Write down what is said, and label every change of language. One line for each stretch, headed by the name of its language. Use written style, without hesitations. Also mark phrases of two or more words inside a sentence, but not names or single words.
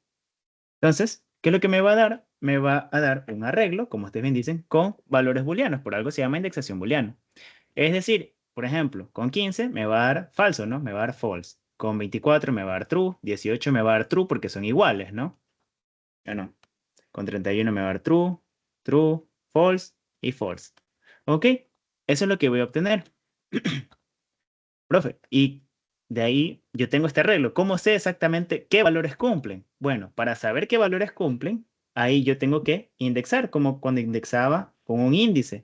Spanish: Entonces, ¿qué es lo que me va a dar? Me va a dar un arreglo, como ustedes bien dicen, con valores booleanos. Por algo se llama indexación booleana. Es decir, por ejemplo, con 15 me va a dar falso, ¿no? Me va a dar false. Con 24 me va a dar true. 18 me va a dar true porque son iguales, ¿no? ¿O no? Con 31 me va a dar
English: true, true, false
Spanish: y false. ¿Ok? Eso es lo que voy a obtener. Profe, y de ahí yo tengo este arreglo. ¿Cómo sé exactamente qué valores cumplen? Bueno, para saber qué valores cumplen, ahí yo tengo que indexar, como cuando indexaba con un índice.